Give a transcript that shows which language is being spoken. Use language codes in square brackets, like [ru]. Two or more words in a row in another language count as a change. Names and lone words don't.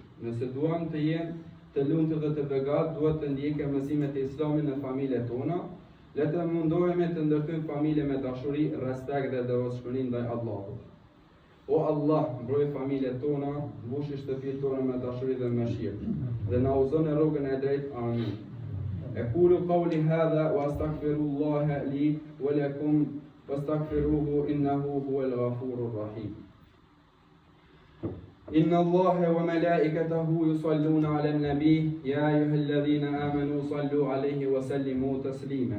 [sq] Nëse duam të jenë të lumtur dhe të begat, duhet të ndjekim mësimet e Islamit në familjet tona. Le të mundohemi të ndërtojmë familje me dashuri, respekt dhe devotshmëri ndaj Allahut. O Allah, mbroj familjet tona, mbushi shtëpitë tona me dashuri dhe mëshirë, dhe na udhëzon në rrugën e drejtë. Amin. [ar] أقول قولي هذا وأستغفر الله لي ولكم واستغفروه إنه هو الغفور الرحيم. إن الله وملائكته يصلون على النبي يا أيها الذين آمنوا صلوا عليه وسلموا تسليما.